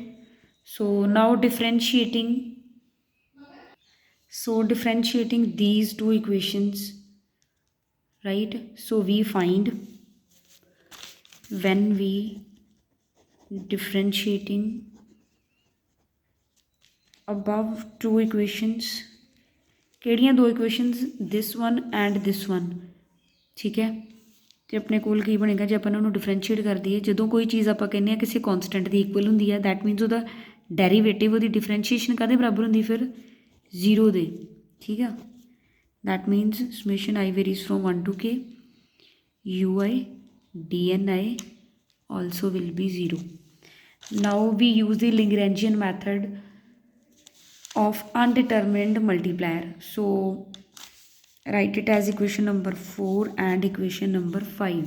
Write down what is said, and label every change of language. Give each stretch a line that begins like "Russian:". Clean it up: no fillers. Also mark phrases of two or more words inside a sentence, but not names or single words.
English: So now differentiating these two equations, right? So we find when we differentiating above two equations,
Punjabi: ਕਿਹੜੀਆਂ ਦੋ
English: equations, this one and this one,
Hindi: ठीक है.
Punjabi: ਤੇ ਆਪਣੇ ਕੋਲ ਕੀ ਬਣੇਗਾ ਜੇ ਆਪਾਂ ਉਹਨੂੰ ਡਿਫਰੈਂਸ਼ੀਏਟ ਕਰ ਦਈਏ, ਜਦੋਂ ਕੋਈ ਚੀਜ਼ ਆਪਾਂ ਕਹਿੰਦੇ ਆ ਕਿਸੇ ਕਨਸਟੈਂਟ ਦੀ ਇਕੁਅਲ ਹੁੰਦੀ ਹੈ,
English: that means
Punjabi: ਉਹਦਾ ਡੈਰੀਵੇਟਿਵ ਉਹਦੀ ਡਿਫਰੈਂਸ਼ੀਏਸ਼ਨ ਕਾਹਦੇ ਬਰਾਬਰ ਹੁੰਦੀ ਫਿਰ 0 ਦੇ, ਠੀਕ ਆ.
English: that means summation I varies from 1 to k ui dni also will be 0. Now we use the Lagrangian method of undetermined multiplier. So write it as equation number 4 and equation number 5.